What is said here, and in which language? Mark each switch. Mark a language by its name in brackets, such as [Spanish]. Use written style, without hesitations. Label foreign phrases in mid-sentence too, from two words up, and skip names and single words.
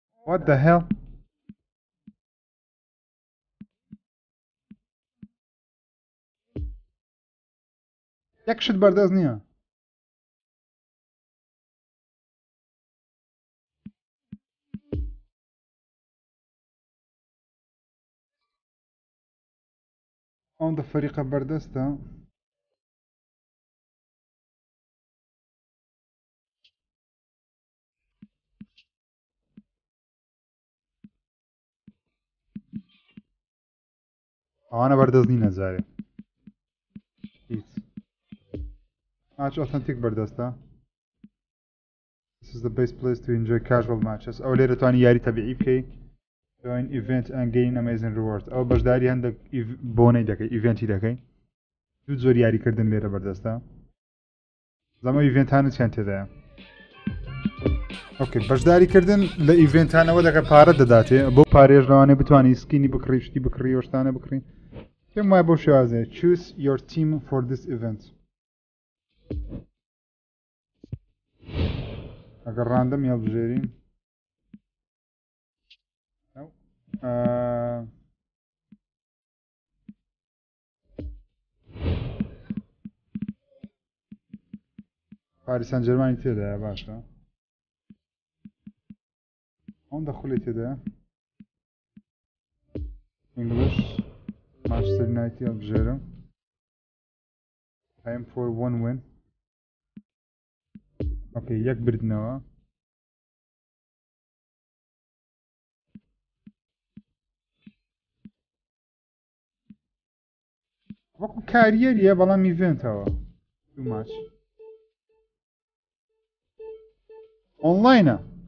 [English] What the hell? [Central Kurdish] یک شت بەردەست نییە. ئەوەندە فەریقە بەردەستە. ئەوانە بەردەست نینە جارێ. هیچ. [English] Match authentic بەردەستە. This is the best place to enjoy casual matches. [Central Kurdish] ئەو لێرە توانی یاری تەبیعی بکەی. [English] Join event and gain amazing rewards. [Central Kurdish] ئەو بەشداری هەندێک بۆنەی دەکەی ئیڤێنتی دەکەی. دوو زۆر یاریکردن لێرە بەردەستە. زەمە ئیڤێنتانت تێدایە. ئۆکێ بەشداریکردن لە ئیڤێنتانەوە دەکە پارە دەداتێ بۆ پارێژنەوانێ بتوانانی سکینی بکڕی شتی بکڕی وەشتانە بکڕین. پێم وایە بۆ شێوازێ [English] choose your team for this event. [Central Kurdish] ئەگەر ڕاندەم هێڵبژێرین پاریس سەن جەرمانی تێدایە باشە. ئەوەندە خوڵی تێدایە. English Manchester United هێڵبژێرم. [English] Aim for 1 win. [Central Kurdish] اوكي یەک بردنەوە. وەکو کاریەریە بەڵام ئیڤێنتەوە. دوو ماچ. ئۆنلاینە.